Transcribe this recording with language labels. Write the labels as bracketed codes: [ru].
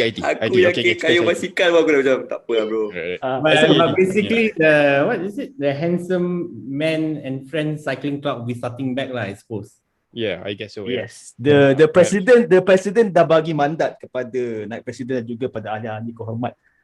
[ms] Aku yang kayu basikal pun aku dah macam, tak apa lah bro. [en] But basically, what is it? The Handsome Man and Friends Cycling Club will be starting back lah, I suppose. Yeah, I guess so. Yes. The president [ms] dah bagi mandat kepada naib presiden dan juga pada ahli-ahli kehormat.